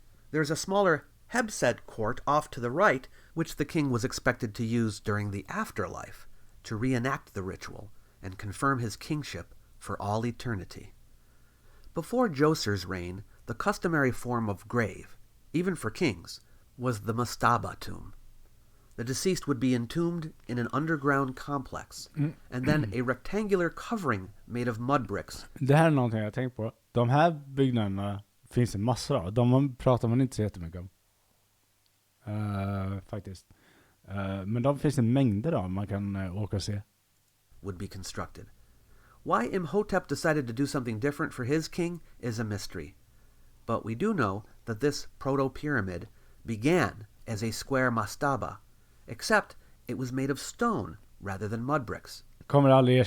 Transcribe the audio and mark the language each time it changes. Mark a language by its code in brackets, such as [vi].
[en] There's a smaller Hebsed court off to the right, which the king was expected to use during the afterlife to reenact the ritual and confirm his kingship for all eternity. Before Djoser's reign, the customary form of grave, even for kings, was the mastaba tomb. The deceased would be entombed in an underground complex, and then a rectangular covering made of mud bricks. [sv] Det här är någonting jag har tänkt på. De här byggnaderna finns det massor av. De pratar man inte så jättemycket om. Faktiskt. Men de finns det mängder av man kan åka och se. [en] Would be constructed. Why Imhotep decided to do something different for his king is a mystery. But we do know that this proto-pyramid began as a square mastaba, except it was made of stone rather than mud bricks. [sv] Kommer aldrig [en] But